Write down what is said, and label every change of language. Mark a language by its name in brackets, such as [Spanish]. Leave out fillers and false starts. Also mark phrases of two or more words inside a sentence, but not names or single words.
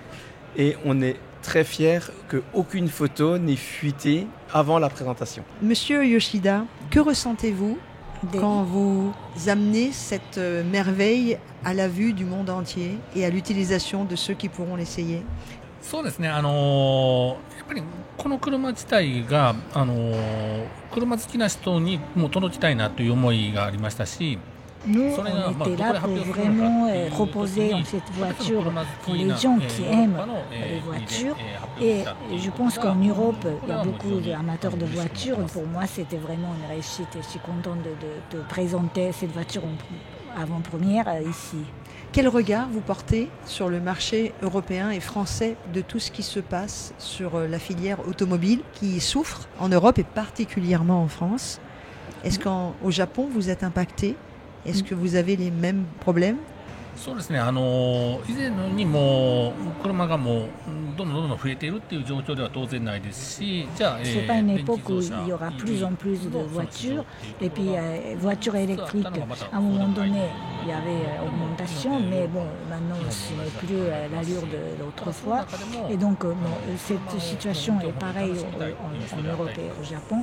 [French] Et on est très fiers qu'aucune photo n'ait fuité avant la présentation. Monsieur Yoshida, que ressentez-vous quand vous amenez cette merveille à la vue du monde entier et à l'utilisation de ceux qui pourront l'essayer? [Japanese] そうですね、やっぱりこの車自体が車好きな人にも届きたいなという思いがありましたし [French] Nous, on était là pour vraiment proposer cette voiture pour les gens qui aiment les voitures. Et je pense qu'en Europe, il y a beaucoup d'amateurs de voitures. Pour moi, c'était vraiment une réussite. Je suis contente de présenter cette voiture en avant-première ici. Quel regard vous portez sur le marché européen et français de tout ce qui se passe sur la filière automobile qui souffre en Europe et particulièrement en France? Est-ce qu'au Japon, vous êtes impacté? Est-ce que vous avez les mêmes problèmes? [Japanese] そうですね、以前のようにもう車がもうどんどん増えているっていう状況では当然ないですし、じゃあ [French] C'est pas une époque où il y aura plus en plus de voitures et puis voitures électriques. À un moment donné, il y avait augmentation, mais bon, maintenant ce n'est plus l'allure de l'autrefois. Et donc cette situation est pareille en Europe et au Japon.